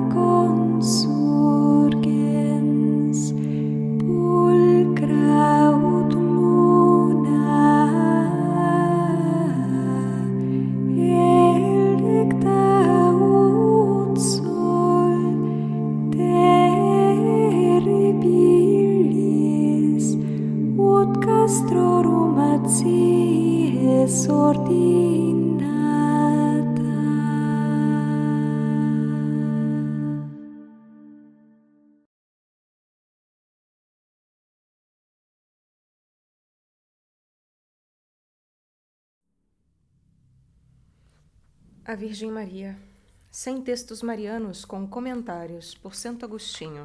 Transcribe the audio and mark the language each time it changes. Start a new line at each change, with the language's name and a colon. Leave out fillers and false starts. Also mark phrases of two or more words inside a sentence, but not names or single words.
Latin: consurgens, pulchra ut luna, electa ut sol, terribilis, ut castrorum acies ordinata.
Portuguese: A Virgem Maria, 100 textos marianos com comentários por Santo Agostinho.